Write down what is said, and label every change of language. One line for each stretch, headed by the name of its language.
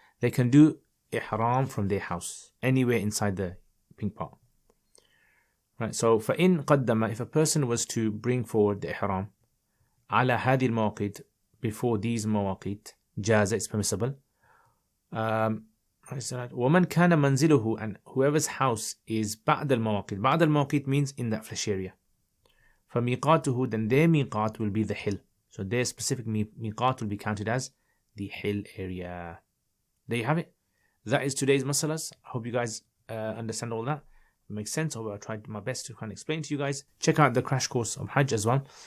English: They can do Ihram from their house, anywhere inside the pink part. Right, so
Arabic: فَإِن قَدَّمَ,
English: if a person was to bring forward the Ihram
Arabic: على هذه المواقيت,
English: before these Mawaqeet,
Arabic: جاز,
English: it's permissible.
Arabic: وَمَنْ كَانَ مَنْزِلُهُ,
English: and whoever's house is
Arabic: بعد المواقيت. بعد المواقيت
English: means in that flesh area.
Arabic: فَمِقَاتُهُ,
English: then their miqat will be the hill. So their specific miqat will be counted as the hill area. There you have it. That is today's masalas. I hope you guys understand all that. It makes sense. I tried my best to kind of explain to you guys. Check out the crash course of Hajj as well.